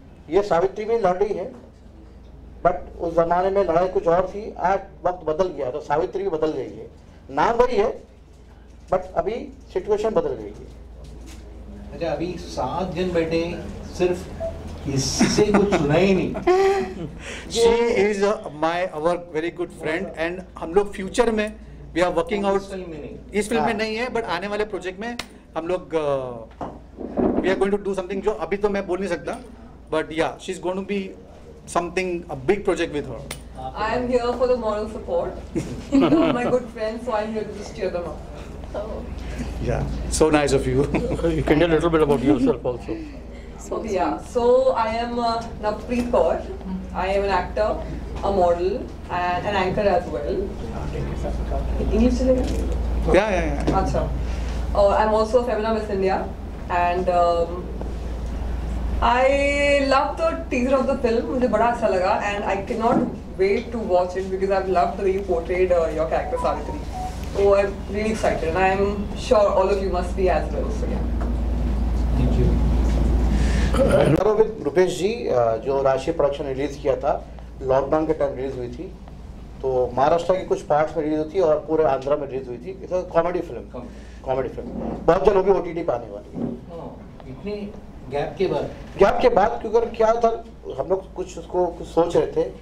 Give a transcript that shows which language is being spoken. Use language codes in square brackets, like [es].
[hi] ये सावित्री भी लड़ रही है, बट उस जमाने में लड़ाई कुछ और थी. आज वक्त बदल गया तो सावित्री भी बदल गई है. नाम वही है बट अभी सिचुएशन बदल गई है. अच्छा, अभी 7 जन बैठे, सिर्फ इससे कुछ सुना ही नहीं. [en] She is our very good friend and [hi] हम लोग फ्यूचर में [en] we are working out. [hi] इस फिल्म में नहीं है बट आने वाले प्रोजेक्ट में हम लोग [en] we are going to do something [hi] जो अभी तो मैं बोल नहीं सकता, [en] but yeah, she's going to be something, a big project with her. I am here for the moral support. They're my good friends, so I'm here to just cheer them up. Yeah, so nice of you. You can tell a little bit about yourself also. Okay, yeah. So I am Navpreet Kaur. I am an actor, a model, and an anchor as well. [hi] English chalega? [en] Yeah. [hi] Acha. [en] I'm also a Femina Miss India, and I love the teaser of the film. [hi] मुझे बड़ा अच्छा लगा, [en] and I cannot wait to watch it because I've loved the way you portrayed your character Savitri. So I'm really excited, and I'm sure all of you must be as well. So yeah. Thank you. [hi] With Rupesh जी, जो राशि production release किया था, lockdown के time release हुई थी. तो महाराष्ट्र के कुछ पार्ट्स में रिलीज हुई थी और पूरे आंध्रा में रिलीज हुई थी. It's comedy film. बहुत जल्द भी OTT पे आने वाली है. इतने गैप के बाद क्योंकि क्या था, हम लोग कुछ उसको कुछ सोच रहे थे.